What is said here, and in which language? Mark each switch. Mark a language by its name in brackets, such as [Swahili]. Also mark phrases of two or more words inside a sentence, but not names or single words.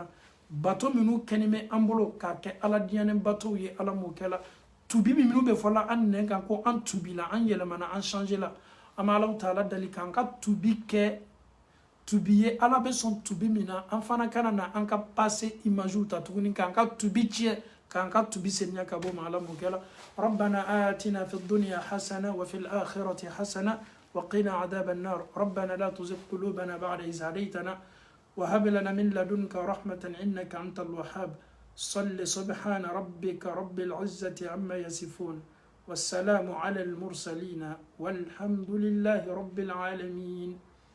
[Bambara] Bateau minnu kɛnɛ bɛ an bolo k'a kɛ ala diyanen bateau ye ala m'o kɛla tubi minnu bɛ fɔla an nɛn kan ko an tubi la an yɛlɛmana an change la an bɛ alaw taala dali k'an ka tubi kɛ tubi ye ala bɛ sɔn tubi min na an fana kana na an ka [French] passé image [Bambara] ta tuguni k'an ka tubi tiɲɛ k'an ka tubi seniya ka bɔ ma ala m'o kɛla. [Arabic] ربنا آتنا في الدنيا حسنة وفي الآخرة حسنة وقنا عذاب النار. ربنا لا تزغ قلوبنا بعد إذ هديتنا وهب لنا من لدنك رحمة إنك أنت الوهاب. صل سبحان ربك رب العزة عما يصفون والسلام على المرسلين والحمد لله رب العالمين.